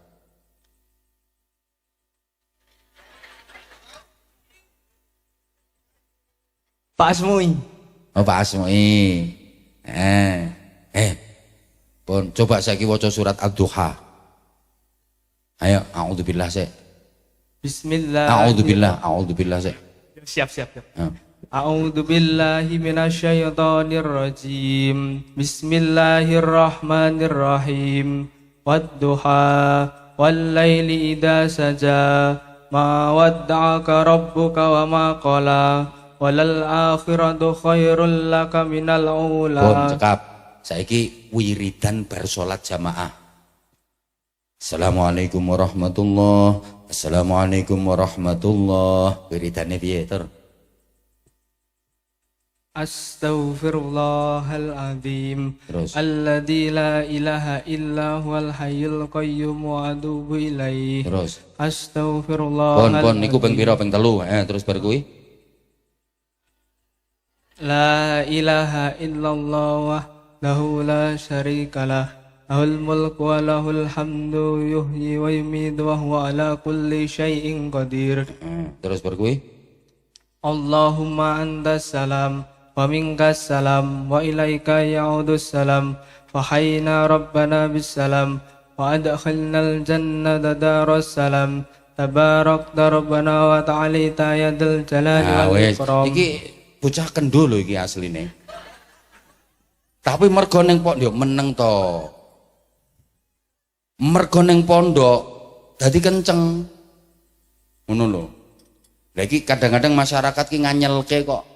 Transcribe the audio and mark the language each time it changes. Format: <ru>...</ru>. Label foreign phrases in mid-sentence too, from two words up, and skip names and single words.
<jv>Pak Asmui. Oh, Pak Asmui. Pun coba saiki waca surat Ad-Duha. Ayo, a'udzubillah sik. Bismillah. A'udzubillah sik. Siap.</jv> <ar>أعوذ بالله من الشيطان الرجيم. بسم الله الرحمن الرحيم. والضحى والليل إذا سجى ما ودعك ربك وما قلى وللآخرة خير لك من الأولى.</ar> <jv>Pun cekap. Saiki wiridan bar salat jamaah.</jv> <ar>السلام عليكم ورحمة الله. السلام عليكم ورحمة الله.</ar> <jv>Wiridane piye, Tur? Astaghfirullahaladzim Terus.</jv> <ar>الذي لا إله إلا هو الحي القيوم وأتوب إليه.</ar> <jv>Terus. Astaghfirullahaladzim. Pun niku ping pira? Ping 3. Terus bar kuwi.</jv> <ar>لا إله إلا الله وحده لا شريك له له الملك وله الحمد يحيي ويميت وهو على كل شيء قدير.</ar> <jv>Terus bar kuwi.</jv> <ar>اللهم أنت السلام ومنك السلام وإليك يعود السلام فحينا ربنا بالسلام وأدخلنا الجنة دار السلام تباركت ربنا وتعاليت يا ذا الجلال والإكرام.</ar> <jv>Iki bocah kendo lho iki asline. Tapi mergo ning pondok meneng to. Mergo ning pondok dadi kenceng. Ngono lho. Lah iki kadang-kadang masyarakat ki nganyelke kok.</jv>